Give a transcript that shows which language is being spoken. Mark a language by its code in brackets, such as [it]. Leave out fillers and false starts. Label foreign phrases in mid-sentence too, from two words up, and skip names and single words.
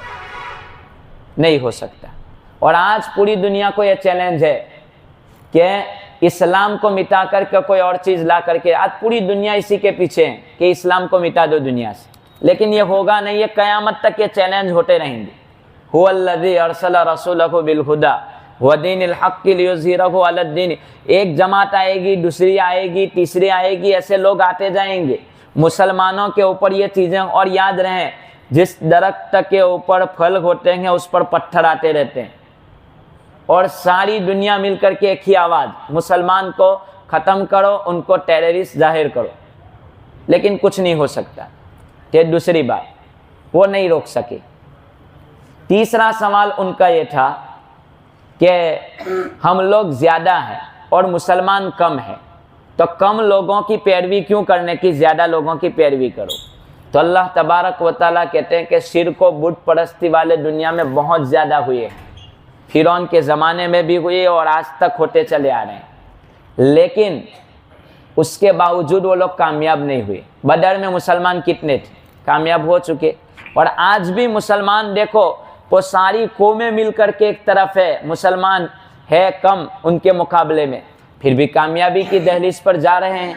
[ur] نہیں ہو سکتا. اور آج پوری دنیا کو یہ چیلنج ہے کہ اسلام کو مٹا کر کے کوئی اور چیز لا کر کے، آج پوری دنیا اسی کے پیچھے ہے کہ اسلام کو مٹا دو دنیا سے، لیکن یہ ہوگا نہیں، یہ قیامت تک یہ چیلنج ہوتے رہیں گے. [ar] هو الذي أرسل رسوله بالهدى ودين الحق ليظهره على الدين. [ur] ایک جماعت آئے گی، دوسری آئے گی، تیسری آئے گی، ایسے لوگ آتے جائیں گے مسلمانوں کے اوپر یہ چیزیں. اور یاد رہیں، جس درخت کے اوپر پھل ہوتے ہیں اس پر پتھر آتے رہتے ہیں، اور ساری دنیا مل کر کے ایک ہی آواز، مسلمان کو ختم کرو، ان کو ٹیررسٹ ظاہر کرو، لیکن کچھ نہیں ہو سکتا. یہ دوسری بات، وہ نہیں روک سکے. تیسرا سوال ان کا یہ تھا کہ ہم لوگ زیادہ ہیں اور مسلمان کم ہے، تو کم لوگوں کی پیروی کیوں کرنے کی، زیادہ لوگوں کی پیروی کرو. تو اللہ تبارک و تعالیٰ کہتے ہیں کہ شرک و بت پرستی والے دنیا میں بہت زیادہ ہوئے ہیں، فرعون کے زمانے میں بھی ہوئے اور آج تک ہوتے چلے آ رہے ہیں، لیکن اس کے باوجود وہ لوگ کامیاب نہیں ہوئے. بدر میں مسلمان کتنے تھے، کامیاب ہو چکے۔ اور آج بھی مسلمان دیکھو، وہ ساری قومیں مل کر کے ایک طرف ہے، مسلمان ہے کم ان کے مقابلے میں، پھر بھی کامیابی کی دہلیز پر جا رہے ہیں.